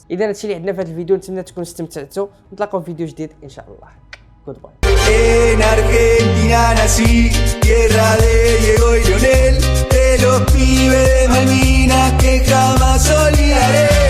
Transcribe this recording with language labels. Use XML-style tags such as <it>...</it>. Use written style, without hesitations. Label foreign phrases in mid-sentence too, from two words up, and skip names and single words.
<ar>اذا هادشي اللي عندنا في هذا الفيديو، نتمنى تكونوا استمتعتوا. نتلاقاو في فيديو جديد ان شاء الله.</ar> <en>good bye.</en> <es>En Argentina nací, tierra de Diego y Leonel, de los pibes de Malvinas que jamás olvidaré.</es>